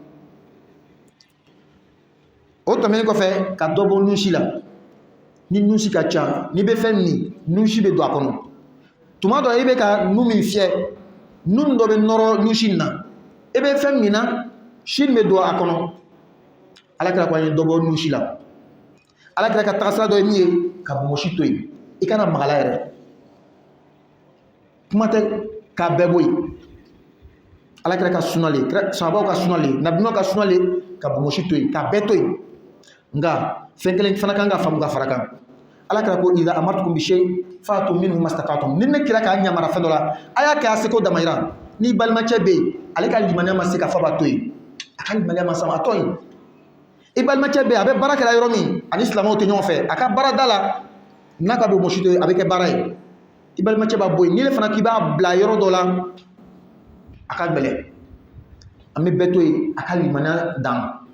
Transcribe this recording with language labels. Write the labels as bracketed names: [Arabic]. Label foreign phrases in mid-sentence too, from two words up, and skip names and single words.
[Bambara] O tɛmɛnen kɔfɛ ka dɔ bɔ nusi la ni nusi ka ca n'i bɛ fɛn min nusi bɛ don a kɔnɔ tuma dɔ i bɛ ka nu min fiyɛ nu dɔ bɛ nɔrɔ nusi in na i bɛ fɛn min na si bɛ don a kɔnɔ Alakira ko an ye dɔ bɔ nusi la Alakira ka tagasira dɔ ye min ye ka bɔgɔsi to yen i kana magala yɛrɛ. Kuma tɛ k'a bɛɛ bɔ yen Alakira ka sunna le sahabaw ka sunna le nabiɲuman ka sunna le ka bɔgɔsi to yen k'a bɛɛ to yen nka fɛn kelen fana kan ka faamu ka fara kan Alakira ko [Arabic] إذا أمرتكم بشيء فأتوا منه ما استطعتم [Bambara] ni ne kira k'a ɲamara fɛn dɔ la a y'a kɛ a seko damayira ni balimacɛ bɛ yen ale ka limaniya ma se ka fɔ a b'a to yen a ka limaniya ma se a to yen i balimacɛ bɛ yen a bɛ baara kɛla yɔrɔ min ani silamɛw tɛ ɲɔgɔn fɛ a ka baara da la n'a ka bɔgɔsi to yen a bɛ kɛ baara ye i balimacɛ b'a bɔ yen ni ne fana k'i b'a bila yɔrɔ dɔ la a ka gɛlɛn an bɛ bɛɛ to yen a ka limaniya dan